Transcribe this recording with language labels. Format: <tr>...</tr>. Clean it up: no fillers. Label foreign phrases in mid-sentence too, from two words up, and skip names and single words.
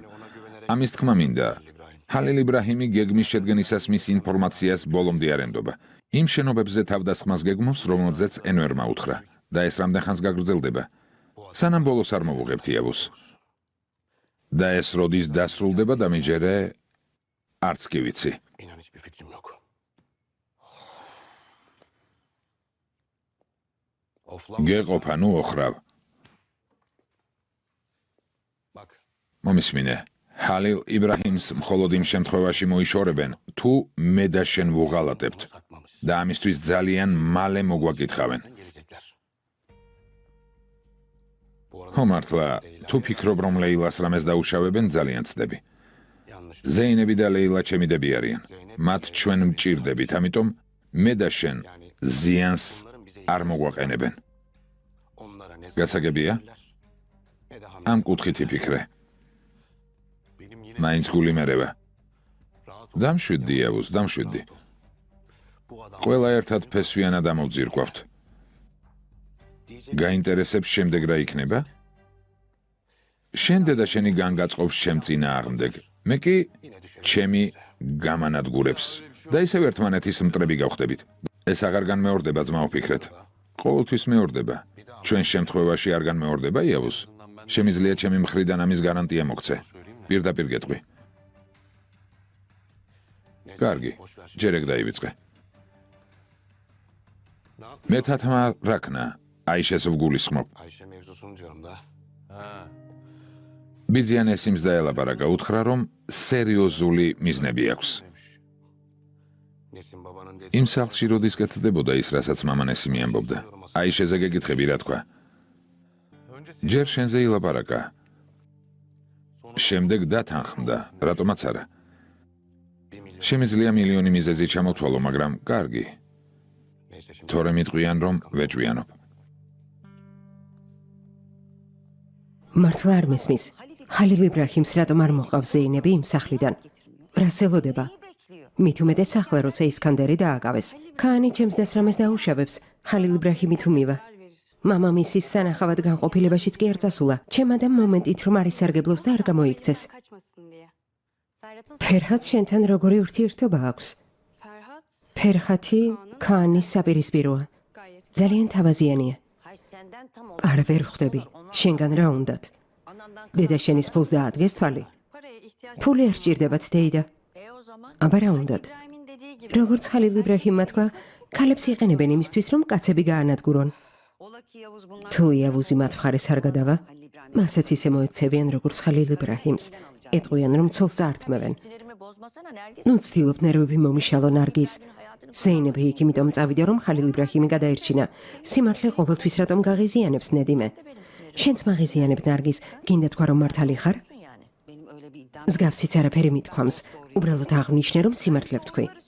<ka>ამის თქმა მინდა, ჰალილ იბრაჰიმი გეგმის შედგენისას მის ინფორმაციას ბოლომდე არ ენდობა. იმ შენობებზე თავდასხმას გეგმავს, რომელზეც ენვერმა უთხრა და ეს რამდენ ხანს გაგრძელდება. სანამ ბოლოს არ მოვუღებთ იავუს. და ეს როდის დასრულდება დამიჯერე არც კი ვიცი.</ka> <tr>İnan hiçbir fikrim yok.</tr> <ka>გეყოფა, ნუ ოხრავ.</ka> <tr>Bak,</tr> <ka>მომისმინე, ჰალილ იბრაჰიმს მხოლოდ იმ შემთხვევაში მოიშორებენ, თუ მე და შენ ვუღალატებთ</ka> <tr>satmamış.</tr> <ka>და ამისთვის ძალიან მალე მოგვაკითხავენ.</ka> <tr>Gelecekler.</tr> <ka>ხო მართლა, თუ ფიქრობ, რომ ლეილას რამეს დაუშავებენ, ძალიან ცდები.</ka> <tr>Yanlış.</tr> <ka>ზეინები და ლეილა ჩემი დები არიან. მათ ჩვენ მჭირდებით, ამიტომ მე და შენ ზიანს არ მოგვაყენებენ.</ka> <tr>Onlara ne</tr> <ka>გასაგებია?</ka> <tr>ne de hamle.</tr> <ka>ამ კუთხით იფიქრე.</ka> <tr>Benim yine</tr> <ka>მაინც გული მერევა.</ka> <tr>rahat ol.</tr> <ka>დამშვიდდი იავუს, დამშვიდდი.</ka> <tr>Bu adam</tr> <ka>ყველა ერთად ფესვიანად ამოვძირკვავთ. გაინტერესებს შემდეგ რა იქნება? შენ და შენი განგაწყობს ჩემ წინააღმდეგ. მე კი ჩემი გამანადგურებს. და ისევ ერთმანეთის მტრები გავხდებით. ეს აღარ განმეორდება, ძმაო, ფიქრეთ. ყოველთვის მეორდება. ჩვენ შემთხვევაში არ განმეორდება იავუს. შემიძლია ჩემი მხრიდან ამის გარანტია მოგცე. პირდაპირ გეტყვი. კარგი, ჯერ ეგ დაივიწყე. მე თათმა რაკნა, აიშეს ვგულისხმობ.</ka> <tr>Ayşe mevzusunu diyorum da.</tr> <ka>ბიძიან ესიმს დაელაპარაკა, უთხრა, რომ სერიოზული მიზნები აქვს.</ka> <tr>Nesin babanın dediği</tr> <ka>იმ სახლში როდის კეთდებოდა ის, რასაც მამან ესიმი ამბობდა. აიშეზე გეკითხები, რა თქვა. ჯერ შენზე ილაპარაკა. შემდეგ დათანხმდა, რატომაც არა.</ka> <tr>1 milyon.</tr> <ka>შემიძლია მილიონი მიზეზი ჩამოთვალო, მაგრამ კარგი.</ka> <tr>Neyse şimdi.</tr> <ka>თორემ იტყვიან, რომ ვეჭვიანობ. მართლა არ მესმის. ჰალილ იბრაჰიმს რატომ არ მოყავს ზეინები იმ სახლიდან? რას ელოდება? მით უმეტეს ახლა, როცა ისკანდერი დააკავეს. ქაანი ჩემს დასრამეს დაუშავებს. ჰალილ იბრაჰიმი თუ მივა. მამამისის სანახავად განყოფილებაშიც კი არ წასულა. ჩემ ადამ მომენტით რომ არ ისარგებლოს და არ გამოიქცეს.</ka> <tr>Kaçmasın diye.</tr> <ka>ფერჰატ შენთან როგორი ურთიერთობა აქვს? Ferhat ფერჰათი ქაანის საპირისპიროა.</ka> <tr>gayet</tr> <ka>ძალიან თავაზიანია. არ ვერ ხვდები. შენგან რა უნდათ? დედა შენის ფულს დაადგეს თვალი.</ka> <tr>paraya ihtiyaç</tr> <ka>ფული არ ჭირდებათ დეიდა.</ka> <tr>o zaman</tr> <ka>აბა რა უნდათ?</ka> <tr>İbrahim'in dediği gibi</tr> <ka>როგორც ხალილ იბრაჰიმმა თქვა, ქალებს იყენებენ იმისთვის, რომ კაცები გაანადგურონ. თუ იავუზი მათ მხარეს არ გადავა, მასაც ისე მოექცევიან, როგორც ხალილ იბრაჰიმს. ეტყვიან, რომ ცოლს არტმევენ.</ka> <tr>sinirimi bozmasana Nergis.</tr> <ka>ნუ ცდილობ ნერვები მომიშალო ნარგიზ. ზეინები იქ იმიტომ წავიდა, რომ ხალილ იბრაჰიმი გადაერჩინა. სიმართლე ყოველთვის რატომ გაღიზიანებს ნედიმე? შენც მაღიზიანებ ნარგიზ, გინდა თქვა რომ მართალი ხარ?</ka> <tr>Yani.</tr> <ka>მსგავსიც არაფერი მithქვამს. უბრალოდ აღნიშნე, რომ სიმართლე ვთქვი.</ka>